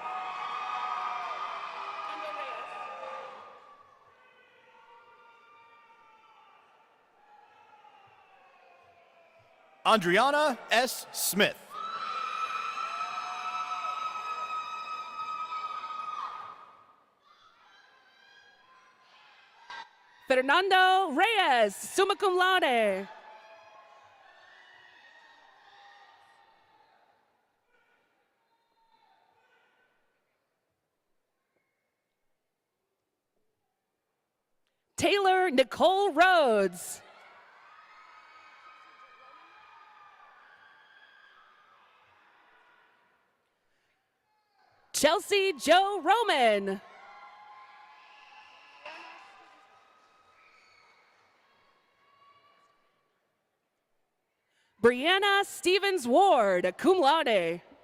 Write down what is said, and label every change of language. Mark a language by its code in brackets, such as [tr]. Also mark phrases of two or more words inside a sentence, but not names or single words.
[en] Andriana S. Smith. Fernando Reyes, [la] summa cum laude. [en] Taylor Nicole Rhodes. Chelsea Joe Roman. Brianna Stevens Ward, [la] cum laude.